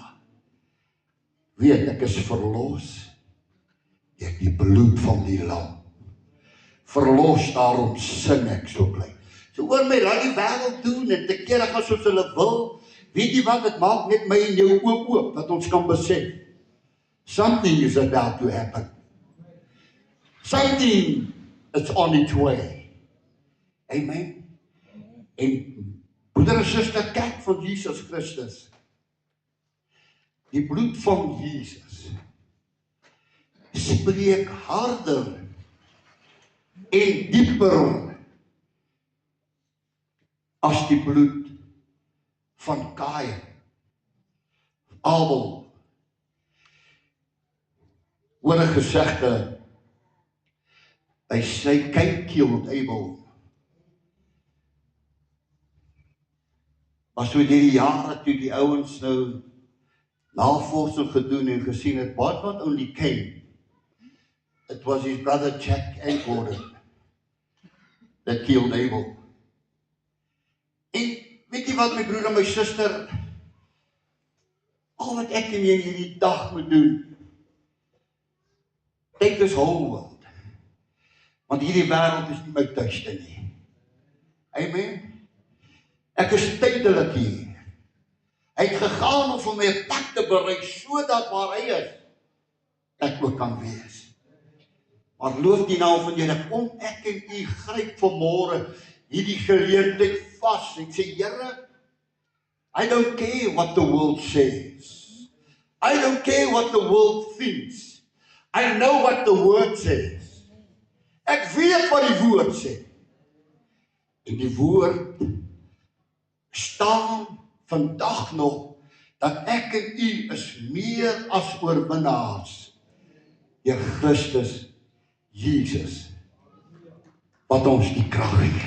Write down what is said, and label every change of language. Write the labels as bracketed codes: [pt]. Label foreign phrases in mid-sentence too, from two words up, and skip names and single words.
[af] Weet, ek is verlos deur die bloed van die lam. Verlos, daarom sing ek so bly. So hoor my, laat die wêreld doen en te kere gaan soos hulle wil. Weet jy wat, dit maak net my en jou oop, dat ons kan besef. [en] Something is about to happen. Something is on its way. Amen. [af] En broeder en suster, kyk van Jesus Christus. Die bloed van Jesus spreek harder en dieper as die bloed van Kain, Abel. Hoor 'n gesegde, hy sê, [en] Cain killed Abel. [af] Maar so deur die jare toe die ouens nou navorsing gedoen en gesien het, [en] but not only Cain, it was his brother Jack and Gordon that killed Abel. [af] En weet jy wat, my broer en my suster, al wat ek en jy in hierdie dag moet doen, [en] take this whole world, [af] want hierdie wêreld is nie my tuiste nie. Amen. Ek is tydelik hier. Hy het gegaan om vir my 'n plek te berei, sodat waar hy is, ek ook kan wees. Maar loof die naam van die Here, kom ek en u gryp vanmôre hierdie geleentheid vas en sê, Here, [en] I don't care what the world says. I don't care what the world thinks. I know what the word says. [af] Ek weet wat die woord sê. En die woord staan vandag nog, dat ek en u is meer as oorwinnaars deur Christus Jesus, wat ons die krag gee.